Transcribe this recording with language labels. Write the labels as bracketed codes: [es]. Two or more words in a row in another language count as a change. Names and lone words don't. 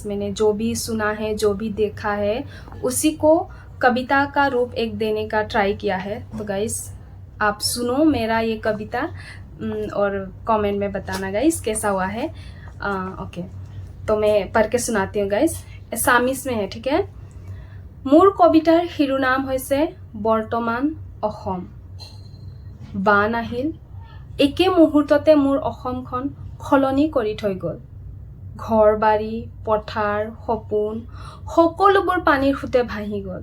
[hi] मैंने जो भी सुना है, जो भी देखा है, उसी को कविता का रूप एक देने का ट्राई किया है। तो गाइस आप सुनो मेरा ये कविता और कमेंट में बताना गाइस कैसा हुआ है। ओके, तो मैं पढ़ के सुनाती हूँ गाइस। असामीज़ में है, ठीक है। [as] মোৰ কবিতাৰ শিৰোনাম হৈছে বৰ্তমান অসম। বান আহিল, একে মুহূৰ্ততে মোৰ অসমখন সলনি কৰি থৈ গ'ল। ঘৰ বাৰী, পথাৰ, সপোন সকলোবোৰ পানীৰ সোঁতে ভাহি গ'ল।